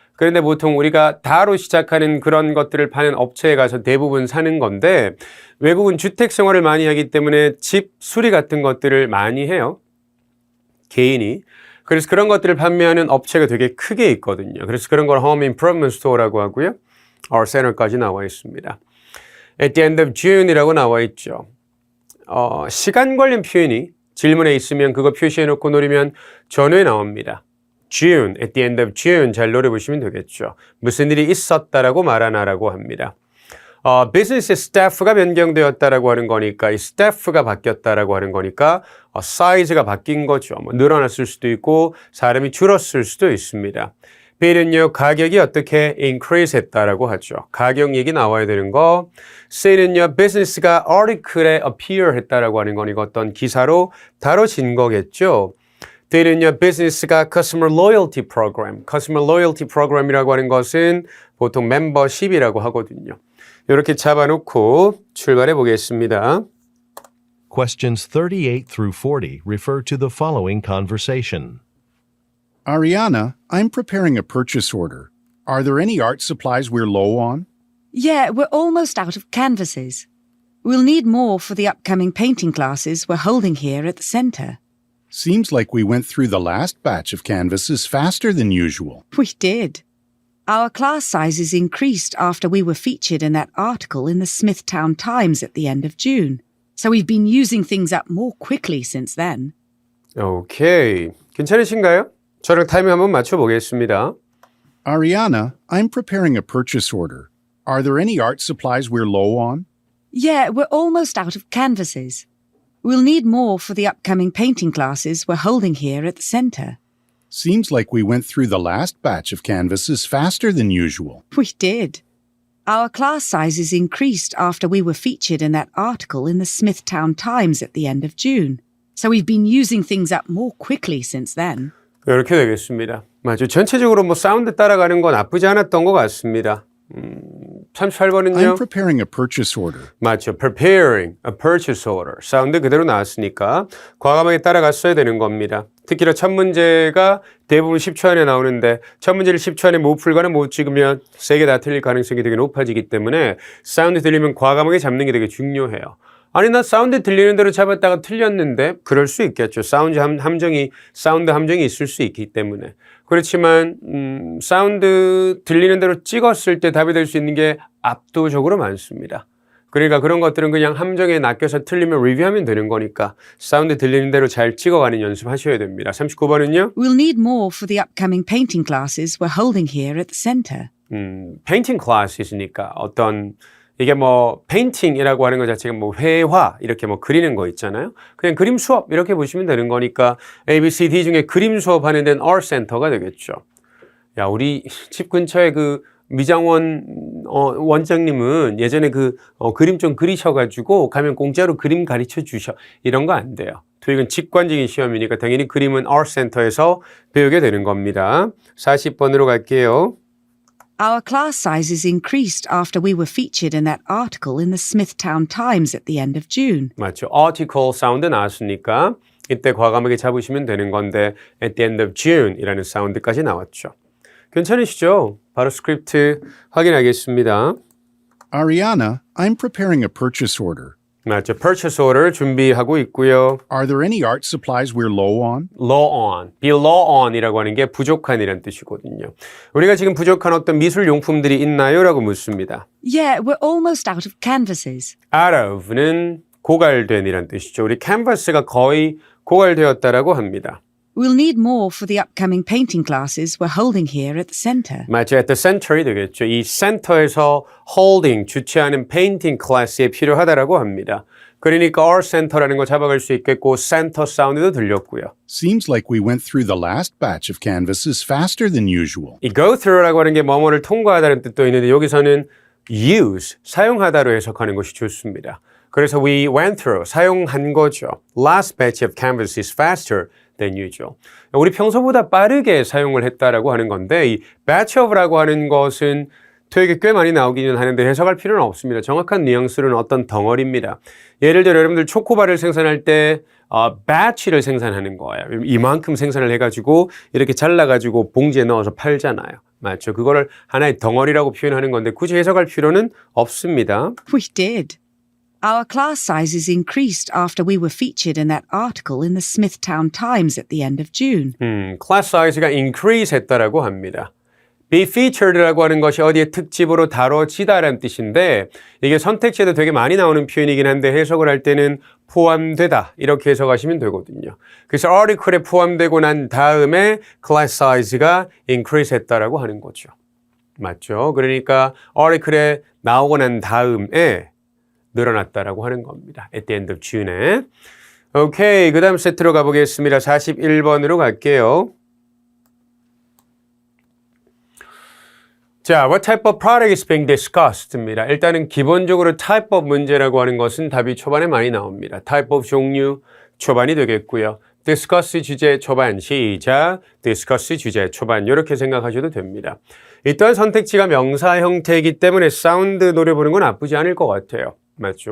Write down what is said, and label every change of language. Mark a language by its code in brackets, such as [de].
[ko] 그런데 보통 우리가 다로 시작하는 그런 것들을 파는 업체에 가서 대부분 사는 건데 외국은 주택 생활을 많이 하기 때문에 집 수리 같은 것들을 많이 해요. 개인이. 그래서 그런 것들을 판매하는 업체가 되게 크게 있거든요. 그래서 그런 걸 home improvement store라고 하고요. [en] Our center [ko] 까지 나와 있습니다. [en] At the end of June [ko] 이라고 나와 있죠. 시간 관련 표현이 질문에 있으면 그거 표시해놓고 노리면 전후에 나옵니다. [en] June, at the end of June [ko] 잘 노려보시면 되겠죠. 무슨 일이 있었다라고 말하나라고 합니다. 비즈니스 스태프가 변경되었다라고 하는 거니까 이 스태프가 바뀌었다라고 하는 거니까 사이즈가 바뀐 거죠. 뭐 늘어났을 수도 있고 사람이 줄었을 수도 있습니다. B는요, 가격이 어떻게 increase 했다라고 하죠. 가격 얘기 나와야 되는 거. C는요, business가 article에 appear 했다라고 하는 거니까 어떤 기사로 다뤄진 거겠죠. D는요, business가 customer loyalty program이라고 하는 것은 보통 membership이라고 하거든요. 이렇게 잡아놓고 출발해 보겠습니다. [en] Questions 38 through 40 refer to the following conversation. Ariana, I'm preparing a purchase order. Are there any art supplies we're low on? Yeah, we're almost out of canvases. We'll need more for the upcoming painting classes we're holding here at the centre. Seems like we went through the last batch of canvases faster than usual. We did. Our class sizes increased after we were featured in that article in the Smithtown Times at the end of June. So we've been using things up more quickly since then. [ko] 오케이. 괜찮으신가요? 저랑 타이밍 한번 맞춰보겠습니다. [en] Ariana, I'm preparing a purchase order. Are there any art supplies we're low on? Yeah, we're almost out of canvases. We'll need more for the upcoming painting classes we're holding here at the centre. Seems like we went through the last batch of canvases faster than usual. We did. Our class sizes increased after we were featured in that article in the Smithtown Times at the end of June. So we've been using things up more quickly since then. [ko] 이렇게 되겠습니다. 맞아요. 전체적으로 뭐 사운드 따라가는 건 나쁘지 않았던 것 같습니다. 38번은요. [en] I'm preparing a purchase order. [ko] 맞죠. [en] Preparing a purchase order. [ko] 사운드 그대로 나왔으니까 과감하게 따라갔어야 되는 겁니다. 특히나 첫 문제가 대부분 10초 안에 나오는데 첫 문제를 10초 안에 못 풀거나 못 찍으면 세 개 다 틀릴 가능성이 되게 높아지기 때문에 사운드 들리면 과감하게 잡는 게 되게 중요해요. 아니 나 사운드 들리는 대로 잡았다가 틀렸는데 그럴 수 있겠죠. 사운드 함정이 있을 수 있기 때문에. 그렇지만 사운드 들리는 대로 찍었을 때 답이 될 수 있는 게 압도적으로 많습니다. 그러니까 그런 것들은 그냥 함정에 낚여서 틀리면 리뷰하면 되는 거니까 사운드 들리는 대로 잘 찍어가는 연습하셔야 됩니다. 39번은요. [en] We'll need more for the upcoming painting classes we're holding here at the centre. [ko] 페인팅 클래스니까 어떤 이게 뭐 페인팅이라고 하는 것 자체가 뭐 회화 이렇게 뭐 그리는 거 있잖아요. 그냥 그림 수업 이렇게 보시면 되는 거니까 A, B, C, D 중에 그림 수업하는 데는 Art Center가 되겠죠. 야, 우리 집 근처에 그 미장원 원장님은 예전에 그림 좀 그리셔가지고 가면 공짜로 그림 가르쳐 주셔. 이런 거 안 돼요. 토익은 직관적인 시험이니까 당연히 그림은 Art Center에서 배우게 되는 겁니다. 40번으로 갈게요. [en] Our class sizes increased after we were featured in that article in the Smithtown Times at the end of June. [ko] 맞죠. article 사운드 나왔으니까 이때 과감하게 잡으시면 되는 건데 [en] at the end of June [ko] 이라는 사운드까지 나왔죠. 괜찮으시죠? 바로 스크립트 확인하겠습니다. [en] Ariana, I'm preparing a purchase order. [ko] 맞죠. purchase order 준비하고 있고요. [en] Are there any art supplies we're low on? [ko] low on, be low on이라고 하는 게 부족한이란 뜻이거든요. 우리가 지금 부족한 어떤 미술 용품들이 있나요? 라고 묻습니다. [en] Yeah, we're almost out of canvases. [ko] out of는 고갈된이란 뜻이죠. 우리 canvas가 거의 고갈되었다라고 합니다. [en] We'll need more for the upcoming painting classes we're holding here at the centre. [ko] 맞죠. at the center이 되겠죠. 이 센터에서 holding, 주최하는 페인팅 클래스에 필요하다라고 합니다. 그러니까 our center라는 거 잡아갈 수 있겠고 center 사운드도 들렸고요. [en] Seems like we went through the last batch of canvases faster than usual. [ko] 이 go through라고 하는 게 뭐뭐를 통과하다는 뜻도 있는데 여기서는 use, 사용하다로 해석하는 것이 좋습니다. 그래서 [en] we went through, [ko] 사용한 거죠. [en] Last batch of canvases faster than usual. [ko] 우리 평소보다 빠르게 사용을 했다라고 하는 건데 이 batch of라고 하는 것은 토익에 꽤 많이 나오기는 하는데 해석할 필요는 없습니다. 정확한 뉘앙스는 어떤 덩어리입니다. 예를 들어 여러분들 초코바를 생산할 때 batch를 생산하는 거예요. 이만큼 생산을 해가지고 이렇게 잘라가지고 봉지에 넣어서 팔잖아요. 맞죠? 그거를 하나의 덩어리라고 표현하는 건데 굳이 해석할 필요는 없습니다. [en] We did. Our class sizes increased after we were featured in that article in the Smithtown Times at the end of June. [ko] class size가 increase 했다라고 합니다. be featured라고 하는 것이 어디에 특집으로 다뤄지다라는 뜻인데 이게 선택지에도 되게 많이 나오는 표현이긴 한데 해석을 할 때는 포함되다 이렇게 해석하시면 되거든요. 그래서 article에 포함되고 난 다음에 class size가 increase 했다라고 하는 거죠. 맞죠? 그러니까 article에 나오고 난 다음에 늘어났다라고 하는 겁니다. [en] at the end of June에. [ko] 오케이, 그 다음 세트로 가보겠습니다. 41번으로 갈게요. [en] 자, what type of product is being discussed입니다. [ko] 일단은 기본적으로 type of 문제라고 하는 것은 답이 초반에 많이 나옵니다. type of 종류 초반이 되겠고요. discuss 주제 초반 시작, discuss 주제 초반 이렇게 생각하셔도 됩니다. 이 또한 선택지가 명사 형태이기 때문에 사운드 노려보는 건 나쁘지 않을 것 같아요. 맞죠?